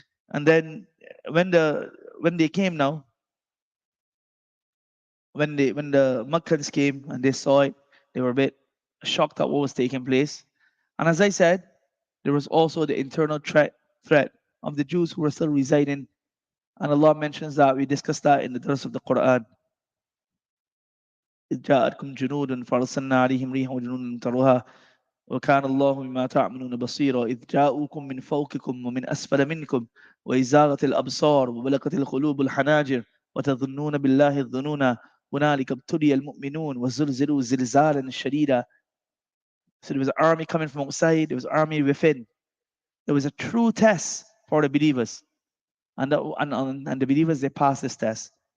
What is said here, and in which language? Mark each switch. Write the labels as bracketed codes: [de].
[en] And then when they came now, when the Makkans came and they saw it, they were a bit shocked at what was taking place. And as I said, there was also the internal threat of the Jews who were still residing. And Allah mentions that, we discussed that in the verse of the Quran. [ar] إذ جاءتكم جنود فأرسلنا عليهم ريحا وجنودا تروها وكان الله بما تعملون بصيرا إذ جاءوكم من فوقكم ومن أسفل منكم وإذ زاغت الأبصار وبلغت القلوب الحناجر وتظنون بالله الظنونا هنالك ابتلي المؤمنون وزلزلوا زلزالا شديدا. [en] So there was an army coming from outside, there was an army within. It was a true test for the believers. And the believers, they passed this test.